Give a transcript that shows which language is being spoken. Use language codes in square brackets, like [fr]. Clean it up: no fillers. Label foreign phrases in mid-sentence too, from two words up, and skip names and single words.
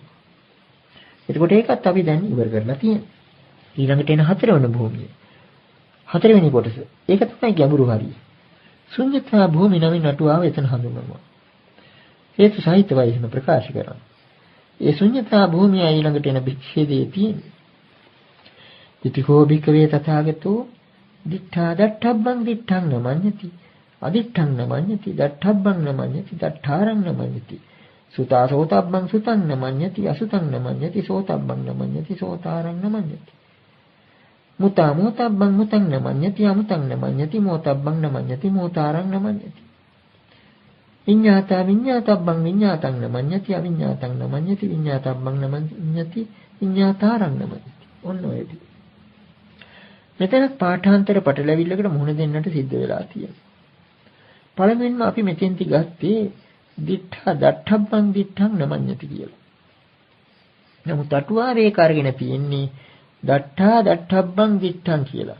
[si] එතකොට ඒකත් අපි දැන් ඉවර කරලා තියෙනවා. ඊළඟට එන හතරවෙනි භූමිය. හතරවෙනි කොටස. ඒක තමයි ගැඹුරු හරිය. ශුන්‍යතා භූමි නමින් අටුවාව එතන හඳුන්වනවා. හේතු සහිතවයි එහෙම ප්‍රකාශ කරනවා. ඒ ශුන්‍යතා භූමිය ඊළඟට එන විච්ඡේදයේ තියෙන්නේ. [pi] ඉතිකෝ භික්ඛවේ තථාගතෝ දිඨා දට්ඨබ්බං දිඨං නමඤ්ඤති අදිඨං නමඤ්ඤති දට්ඨබ්බං නමඤ්ඤති දට්ඨාරං නමඤ්ඤති සුතා සෝතබ්බං සුතං නමඤ්ඤති අසුතං නමඤ්ඤති සෝතබ්බං නමඤ්ඤති සෝතාරං නමඤ්ඤති මුතා මෝතබ්බං මුතං නමඤ්ඤති අමුතං නමඤ්ඤති මෝතබ්බං නමඤ්ඤති මෝතාරං නමඤ්ඤති විඤ්ඤාතා විඤ්ඤාතබ්බං විඤ්ඤාතං නමඤ්ඤති අවිඤ්ඤාතං නමඤ්ඤති විඤ්ඤාතබ්බං නමඤ්ඤති විඤ්ඤාතාරං නමඤ්ඤති. [si] ඔන්න ඔය ටික. මෙතන පාඨාන්තර පටලැවිල්ලකට මුහුණ දෙන්නට සිද්ධ වෙලා තියෙනවා. පළමුවෙන්ම අපි මෙතෙන්ති ගත්තේ [pi] දිඨා දට්ඨබ්බං දිඨං නමඤ්ඤති [si] කියලා. නමුත් අටුවාවේ කාර්යගෙන තියෙන්නේ [pi] දට්ඨා දට්ඨබ්බං දිඨං [si] කියලා.